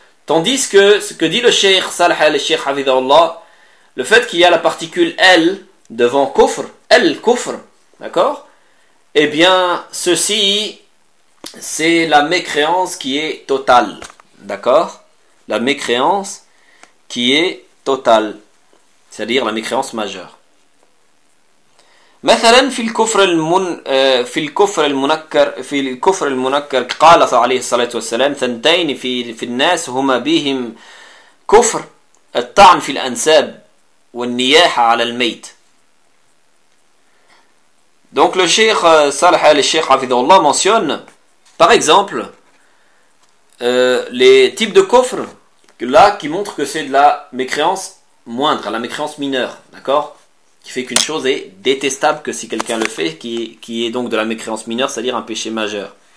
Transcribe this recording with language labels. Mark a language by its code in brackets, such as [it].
[fr] Tandis que ce que dit le Cheikh Salah al-Cheikh Hafidhahullah, le fait qu'il y a la particule elle devant kufr, elle kufr, d'accord, eh bien ceci c'est la mécréance qui est totale, d'accord, la mécréance qui est totale, c'est-à-dire la mécréance majeure. [ar] مثلا في الكفر المن في الكفر المنكر في الكفر المنكر قال صلى الله عليه والسلام ثنتين في الناس هما بهم كفر الطعن في الأنساب والنياحة على الميت. [fr] Donc le cheikh Salah al-Cheikh Hafidhahullah mentionne par exemple les types de kufr là qui montrent que c'est de la mécréance moindre, la mécréance mineure, d'accord, qui fait qu'une chose est détestable que si quelqu'un le fait, qui est donc de la mécréance mineure, c'est-à-dire un péché majeur.